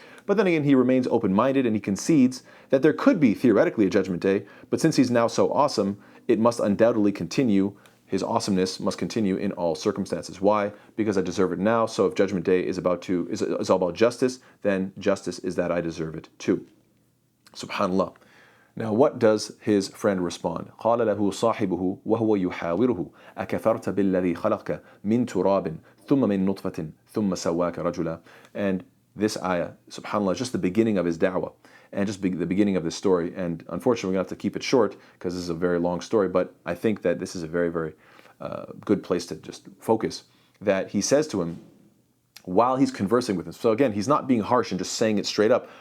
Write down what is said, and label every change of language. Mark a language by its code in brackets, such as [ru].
[en] But then again, he remains open-minded and he concedes that there could be theoretically a judgment day, but since he's now so awesome, it must undoubtedly continue. His awesomeness must continue in all circumstances. Why? Because I deserve it now. So if judgment day is all about justice, then justice is that I deserve it too. Subhanallah. Now what does his friend respond? [ar] قال له صاحبه وهو يحاوره أكفرت بالذي خلقك من تراب ثم من نطفة ثم سواك رجلا. [en] And this ayah, subhanAllah, is just the beginning of his da'wah and just the beginning of this story. And unfortunately, we're going to have to keep it short because this is a very long story, but I think that this is a very, very good place to just focus. That he says to him while he's conversing with him. So again, he's not being harsh and just saying it straight up.